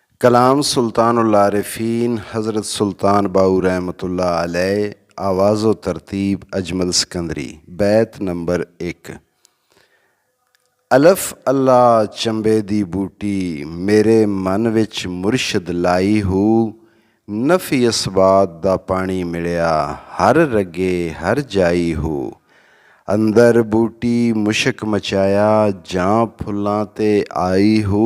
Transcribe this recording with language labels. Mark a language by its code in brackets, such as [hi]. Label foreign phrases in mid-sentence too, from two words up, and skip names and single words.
[ur] کلام سلطان العارفین حضرت سلطان باہو رحمۃ اللہ علیہ. آواز و ترتیب اجمل سکندری. بیت نمبر 1. [pa] الف اللہ چنبے دی بوٹی، میرے من وچ مرشد لائی ہو. نفی اثبات دا پانی ملیا، ہر رگے ہر جائی ہو. اندر بوٹی مشک مچایا، جاں پھلاں تے آئی ہو.